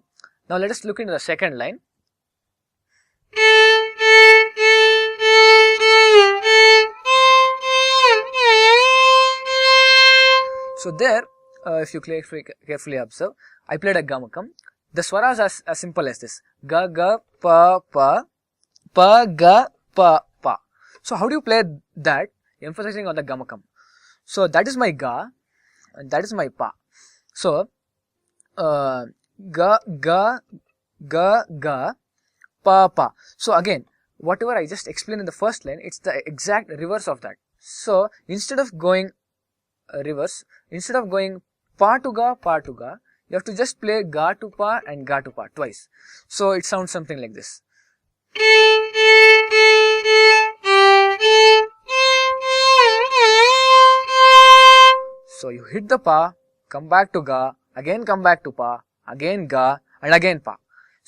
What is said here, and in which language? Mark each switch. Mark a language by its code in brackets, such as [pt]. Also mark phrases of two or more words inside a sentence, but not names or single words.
[en] Now let us look into the second line. So there, if you carefully observe, I played a gamakam. The swaras are as simple as this. Ga ga pa pa, pa ga pa pa. So how do you play that? Emphasizing on the gamakam. So that is my ga, and that is my pa. So ga pa pa. So again, whatever I just explained in the first line, it's the exact reverse of that. So instead of going reverse, instead of going pa to ga, you have to just play ga to pa and ga to pa twice. So it sounds something like this. So you hit the pa, come back to ga, again come back to pa, again ga, and again pa.